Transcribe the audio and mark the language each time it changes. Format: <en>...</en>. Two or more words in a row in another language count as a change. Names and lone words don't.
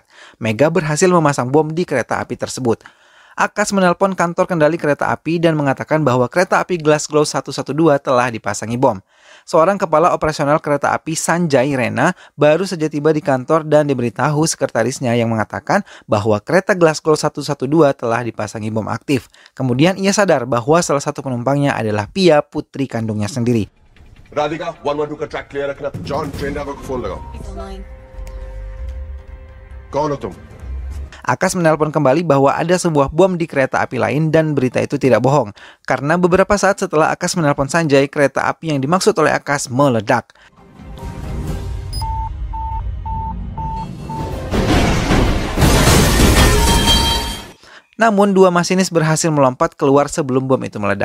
<id>Mega berhasil memasang bom di kereta api tersebut. Akash menelpon kantor kendali kereta api dan mengatakan bahwa kereta api Glasgow 112 telah dipasangi bom. Seorang kepala operasional kereta api Sanjay Rena baru saja tiba di kantor dan diberitahu sekretarisnya yang mengatakan bahwa kereta Glasgow 112 telah dipasangi bom aktif. Kemudian ia sadar bahwa salah satu penumpangnya adalah Pia, putri kandungnya sendiri.</id> <hi>राधिका 112 का</hi> <en>track clear</en> <hi>रखना. जॉन</hi> <en>train driver</en> <hi>को फोन लगाओ. कौन हो तुम?</hi> <id>Akash menelpon kembali bahwa ada sebuah bom di kereta api lain dan berita itu tidak bohong. Karena beberapa saat setelah Akash menelpon Sanjay, kereta api yang dimaksud oleh Akash meledak. Namun 2 masinis berhasil melompat keluar sebelum bom itu meledak.</id>